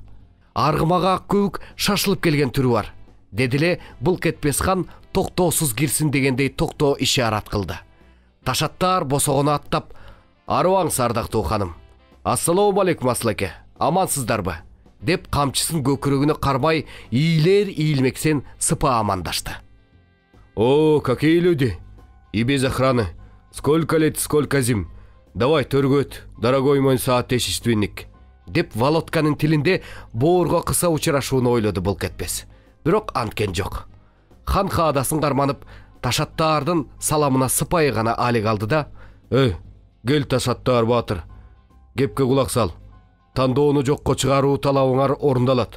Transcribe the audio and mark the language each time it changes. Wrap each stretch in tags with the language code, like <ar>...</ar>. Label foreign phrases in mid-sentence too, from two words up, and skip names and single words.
<ky>Аргымага ак көбүк шашылып келген түрү бар", деди эле Былк этпес хан токтоосуз кирсин дегендей токтоо ишарат кылды. Ташаттаар босогону аттап: "Арыбаңыз ардактуу ханым.</ky> <ar>السلام عليكم</ar> <ky>Асылеке. Амансыздарбы?" деп камчысын көкүрөгүнө кармай ийлер ийилмексен сыпа амандашты.</ky> <ru>"О, какие люди! И без охраны. Сколько лет, сколько зим.</ru> <ky>Давай төргө өт,</ky> <ru>дорогой мой соотечественник",</ru> <ky>деп Володканын тилинде боорго кыса учурашууну ойлоду Былк этпес. Бирок анткен жок. Хан хаадасын карманып, Ташаттаардын саламына сыпайы гана алек алды да: "Кел Ташаттаар баатыр. Кепке кулак сал. Тандоону жокко чыгаруу талабыңар орундалат.</ky>